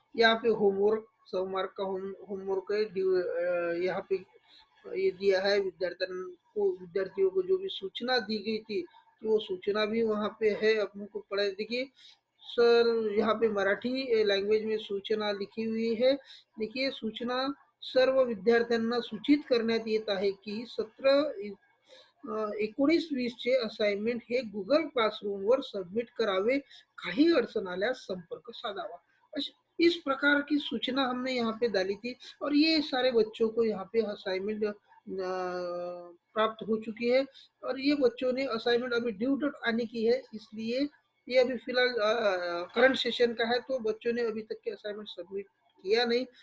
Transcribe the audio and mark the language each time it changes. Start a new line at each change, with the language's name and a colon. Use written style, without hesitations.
Hindi: यहाँ पे होमवर्क, सब मार्क का होमवर्क है, यहाँ पे ये दिया है विद्यार्थियों को जो भी सूचना दी गई थी, कि वो सूचना भी वहाँ पे है, अपने को पढ़ा। देखिए सर यहाँ पे मराठी लैंग्वेज में सूचना लिखी हुई है।
Marathi: देखिए सूचना सर्व विद्यार्थ्यांना सूचित करण्यात येत आहे की 19-20 चे असाइनमेंट हे गुगल क्लासरूम वर सबमिट करावे, काही अडचण आल्यास संपर्क साधावा।
Hindi: इस प्रकार की सूचना हमने यहाँ पे डाली थी और ये सारे बच्चों को यहाँ पे असाइनमेंट प्राप्त हो चुकी है और ये बच्चों ने असाइनमेंट अभी ड्यू डेट आने की है, इसलिए ये अभी फिलहाल करंट सेशन का है, तो बच्चों ने अभी तक के असाइनमेंट सबमिट किया नहीं।